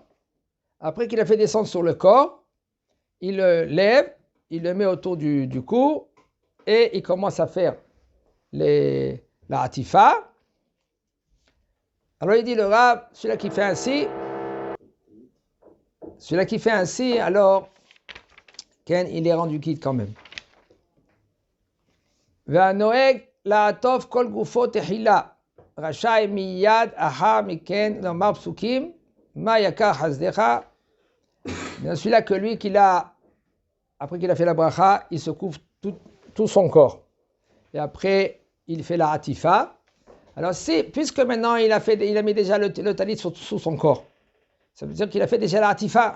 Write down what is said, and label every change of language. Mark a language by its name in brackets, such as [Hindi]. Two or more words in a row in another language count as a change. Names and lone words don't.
[French] Après qu'il a fait descendre sur le corps, il le lève, il le met autour du cou et il commence à faire la hatifa. Alors il dit le Rav, celui-là qui fait ainsi, alors il est rendu quitte quand même. [Hebrew] והנוהג לעטוף כל גופו תחילה, רשאי מיד אחר מכן לומר פסוקים, מה יקר חסדך. [French] Celui-là que lui, après qu'il a fait la bracha, il se couvre tout son corps. Et après, il fait la hatifa. Alors, puisque maintenant il a mis déjà le talit sous son corps, ça veut dire qu'il a fait déjà la hatifa.